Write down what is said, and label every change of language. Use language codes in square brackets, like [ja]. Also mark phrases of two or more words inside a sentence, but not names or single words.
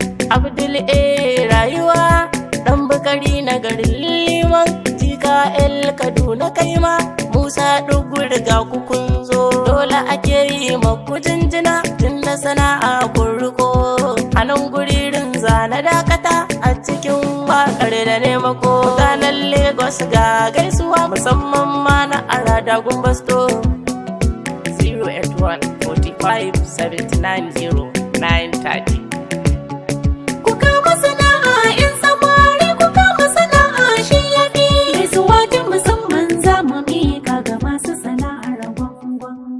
[ha] Abdul A rayuwa, ɗan Bukari na garin Liman, jika El Kaduna kai ma, Musa Dugur ga ku kun zo. Dole ake yi maku jinjina, tun da sana'a kun riko. A nan guririn za na dakata a cikin waƙar da ne mako. Mutanen Lagos ga gaisuwa musamman ma na Arada Gumbasto. [en] Zero eight one forty-five seventy-nine zero nine thirty. [ha] Ku kama sana'a 'yan samari, ku kama sana'a shi ya fi. Gaisuwa ta musamman za mu miƙa ga masu sana'ar gwangwan.